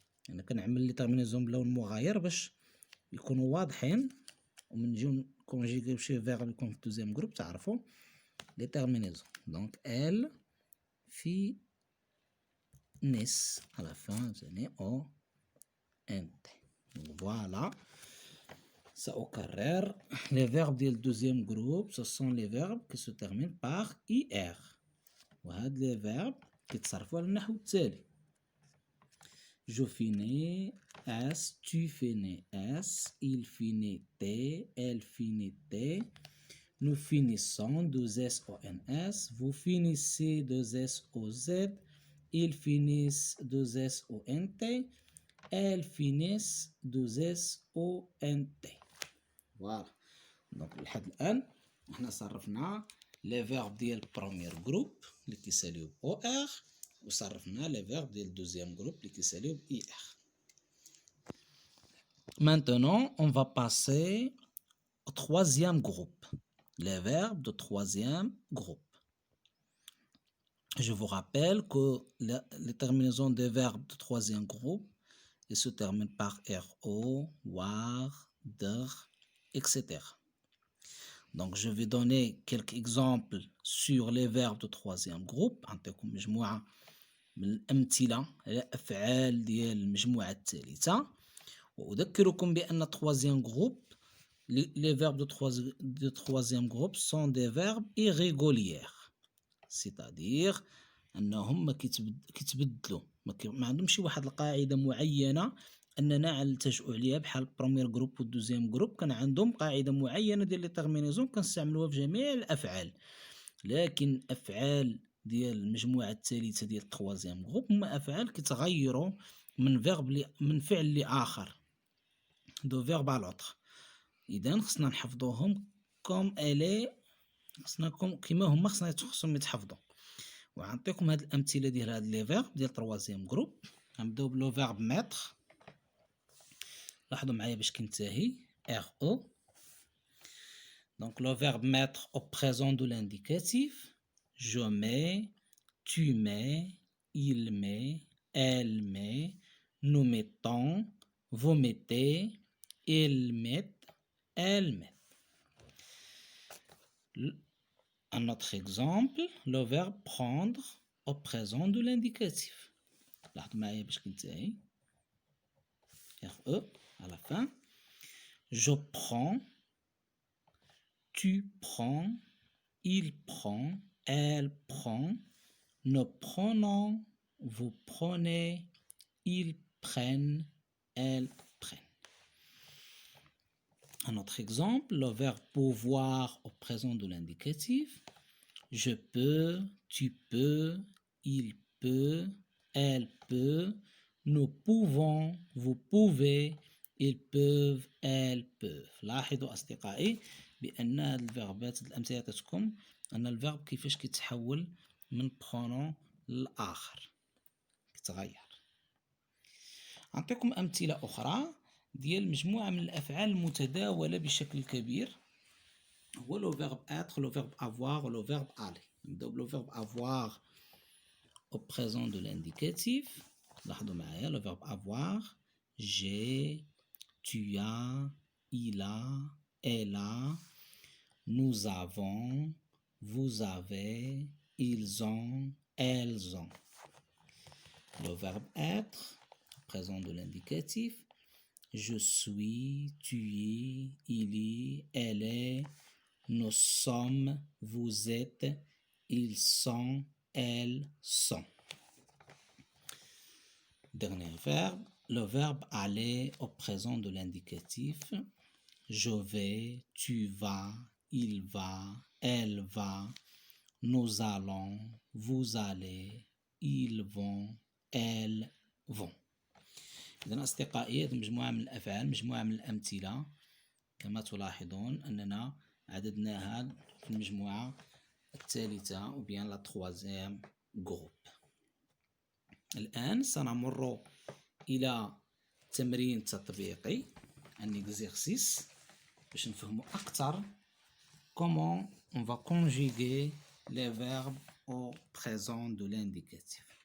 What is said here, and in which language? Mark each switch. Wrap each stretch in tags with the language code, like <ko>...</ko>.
<ar>أنا كنعمل لي تيرمينيزون بلون مغاير باش يكونوا واضحين، ومن نجيو نكونجيغيو شي فيرب يكون في الدوزيام جروب تعرفوا لي تيرمينيزون.</ar> <fr>دونك elle finissent à la fin ثاني او انت. فوالا</fr> <ar>سأكرر</ar> <fr>les verbes ديال الدوزيام جروب ce sont les verbes qui se terminent par IR، وهاد les verbes</fr> <ar>كيتصرفوا على النحو التالي.</ar> <fr>Je finis S, tu finis S, il finit T, elle finit T, nous finissons 2S O N S, vous finissez 2S O Z, ils finissent 2S O N T, elles finissent 2S O N T. Voilà.</fr> <ar>Donc لحد الآن احنا صرفنا</ar> <fr>les verbes</fr> <ar>ديال</ar> <fr>premier groupe</fr> <ar>اللي كيساليو ب OR، وصرفنا les verbes ديال الدوزيام جروب اللي كيساليو ب IR.</ar> <fr>Maintenant, on va passer troisième groupe. Les verbes de troisième groupe. Je vous rappelle que les terminaisons des verbes de troisième groupe, ils se terminent par RO, WAR, DER, etc. Donc, je vais donner quelques exemples sur les verbes de troisième groupe.</fr> <ar>عندكم مجموعة من الأمثلة على أفعال ديال المجموعة الثالثة. وأذكركم بأن</ar> <fr>troisième groupe, les verbes de troisième groupe sont des verbes irréguliers. C'est-à-dire</fr> <ar>أنهم ما كيتبدلوا، ما عندهمش واحد القاعدة معينة أننا نلتجئوا عليها بحال البروميير جروب والدوزيام جروب. كان عندهم قاعدة معينة ديال لي تيرمينيزون كنستعملوها في جميع الأفعال، لكن أفعال ديال المجموعة الثالثة ديال التروازيام جروب هما أفعال كيتغيروا من فعل لآخر، دو فيرب على لوطر. إذا خصنا نحفظوهم كوم إلي، كيما هما خصهم يتحفظوا. وعنعطيكم هاد الأمثلة ديال هاد لي فيرب ديال تروازيام جروب. غنبداو بلو فيرب ميتر. لاحظوا معايا باش كينتهي RE.</ar> <fr>Donc le verbe mettre au présent de l'indicatif. Je mets, tu mets, il met, elle met, nous mettons, vous mettez, ils mettent, elles mettent. Un autre exemple, le verbe prendre au présent de l'indicatif.</fr> <ar>لاحظوا معايا باش كينتهي RE</ar> <fr>à la fin. Je prends, tu prends, il prend, elle prend, nous prenons, vous prenez, ils prennent, elles prennent. Un autre exemple, le verbe pouvoir au présent de l'indicatif. Je peux, tu peux, il peut, elle peut, nous pouvons, vous pouvez, ils peuvent, elles peuvent.</fr> <ar>لاحظوا أصدقائي بأن هاد الفيربات الأمثلة تاتكم أن الفيرب كيفاش كيتحول من برونون للآخر، كيتغير. أعطيكم أمثلة أخرى ديال مجموعة من الأفعال المتداولة بشكل كبير، هو لو فيرب être, لو فيرب avoir ولو فيرب aller. نبداو بلو فيرب</ar> <fr>avoir au présent de l'indicatif.</fr> <ar>لاحظوا معايا لو فيرب avoir.</ar> <fr>j'ai, tu as, il a, elle a, nous avons, vous avez, ils ont, elles ont. Le verbe être, présent de l'indicatif. Je suis, tu es, il est, elle est, nous sommes, vous êtes, ils sont, elles sont. Dernier verbe, le verbe aller au présent de l'indicatif. Je vais, tu vas, il va, elle va, nous allons, vous allez, ils vont, elles vont.</fr> <ar>إذن أصدقائي هذه مجموعة من الأفعال، مجموعة من الأمثلة كما تلاحظون أننا عددناها في المجموعة الثالثة أو بيان لا تروازيام جروب. الآن سنمر إلى تمرين تطبيقي،</ar> <fr>un exercice</fr> <ar>باش نفهموا أكثر</ar> <fr>comment on va conjuguer les verbes au présent de l'indicatif.</fr>